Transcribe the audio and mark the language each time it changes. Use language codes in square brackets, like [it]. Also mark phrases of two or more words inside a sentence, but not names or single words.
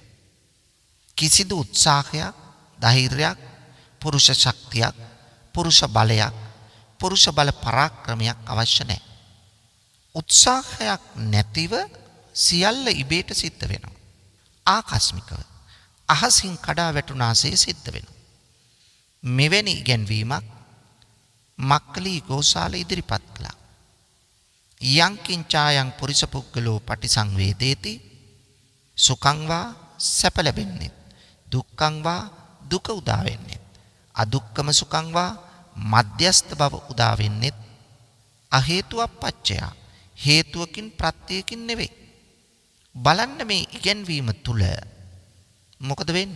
[si] කිසිදු උත්සාහයක්, ධෛර්යයක්, පුරුෂ ශක්තියක්, පුරුෂ බලයක්, පුරුෂ බල පරාක්‍රමයක් අවශ්‍ය නැහැ. උත්සාහයක් නැතිව සියල්ල ඉබේට සිද්ධ වෙනවා. ආකස්මිකව අහසින් කඩා වැටුනාසේ සිද්ධ වෙනවා. මෙවැනි ඉගැන්වීමක් මක්කලි ගෝසාල ඉදිරිපත් කළා. [pi] යං කිංචායන් පුරිස පුද්ගලෝ පටිසංවේදේති සුඛං වා [si] සැප ලැබෙන්නේ, [pi] දුක්ඛං වා [si] දුක උදා වෙන්නේ, [pi] අදුක්කම සුඛං වා [si] මධ්‍යස්ථ බව උදා වෙන්නේ අහේතුප්පච්චය, හේතුවකින් ප්‍රත්‍යයකින් නෙවෙයි. බලන්න මේ ඉගැන්වීම තුල මොකද වෙන්නේ?